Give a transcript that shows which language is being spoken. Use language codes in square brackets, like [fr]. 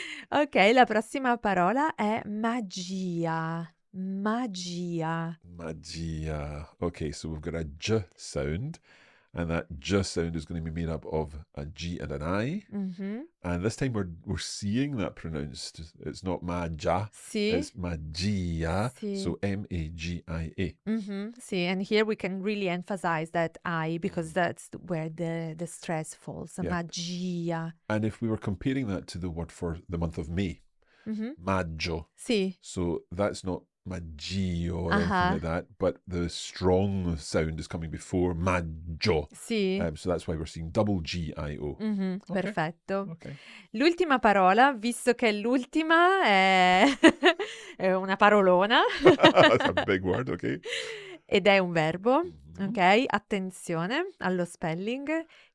[it] Ok, la prossima parola è magia. Magia. Magia. [en] Okay, so we've got a j sound, and that j sound is going to be made up of a G and an I. Mhm. And this time we're seeing that pronounced. It's not magia, [it] Sì. [en] it's magia. [it] Sì. [en] So magia. Sì, and here we can really emphasize that I because that's where the stress falls. Yeah. Magia. And if we were comparing that to the word for the month of May, maggio. [it] Sì. [en] So that's not maggio or Uh-huh. anything like that, but the strong sound is coming before maggio. [it] Sì. [en] So that's why we're seeing double G-I-O. Mhm, [it] Ok. perfetto. [en] Okay. [it] L'ultima parola, visto che l'ultima è, è una parolona [en] That's a big word, okay. [it] ed è un verbo, Mhm. ok? Attenzione allo spelling.